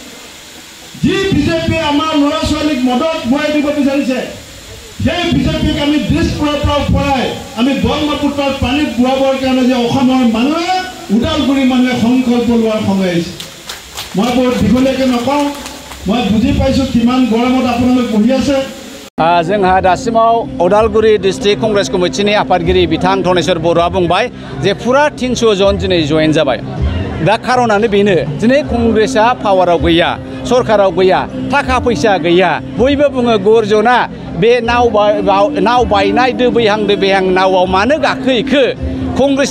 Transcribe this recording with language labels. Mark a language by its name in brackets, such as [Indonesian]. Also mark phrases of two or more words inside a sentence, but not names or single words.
[Assamese] যি বিজেপিয়ে আমাৰ ল'ৰা ছোৱালীক মদত ধুৱাই দিব বিচাৰিছে সেই বিজেপিক আমি দিছপুৰৰ পৰা উফৰাই আমি ব্ৰহ্মপুত্ৰৰ পানীত ধুৱাবৰ কাৰণে যে অসমৰ মানুহে উদালগুৰি মানুহে সংকল্প লোৱাৰ সময় আহিছে মই বৰ দীঘলীয়াকৈ নকওঁ মই বুজি পাইছোঁ কিমান গৰমত আপোনালোক বহি আছে [Bodo] जोंहा दासिमाव उदालगुरि डिस्ट्रिक्ट कंग्रेस कमिटिनि आफादगिरि बिथां धनेश्वर बर'आ बुंबाय जे फुरा 300 जन दिनै जइन जाबाय दा खारनानो बेनो दिनै कंग्रेसआ पावाराव गैया सरकाराव गैया थाखा फैसा गैया बयबो बुङो गर्जना बे नाव बायनाय दोबैहां दोबैहां नावआव मानो गाखोहैखो कंग्रेसनि